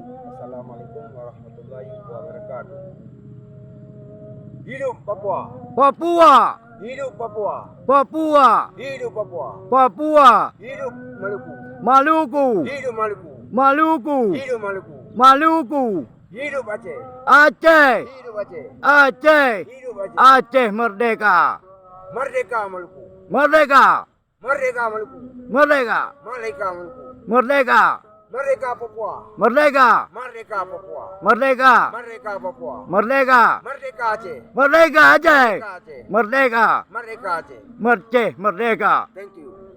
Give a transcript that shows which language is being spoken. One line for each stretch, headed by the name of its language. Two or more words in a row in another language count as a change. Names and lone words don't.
Arabic: السلام عليكم ورحمة الله وبركاته.
Indonesian: Hidup Papua, Papua, hidup Papua, Papua, hidup Papua, Papua, hidup Maluku, Maluku, hidup Maluku, Maluku, hidup Maluku, Maluku, hidup Aceh, Aceh, hidup Aceh, Aceh, hidup Aceh, Aceh merdeka, merdeka Maluku, merdeka, merdeka Maluku, merdeka, merdeka Maluku, merdeka, merdeka Papua, merdeka, merdeka Papua, merdeka, merdeka Papua, merdeka, merdeka Aceh, merdeka Aceh, merdeka Aceh, merdeka, merdeka Aceh. Aceh merdeka.
English: Thank you.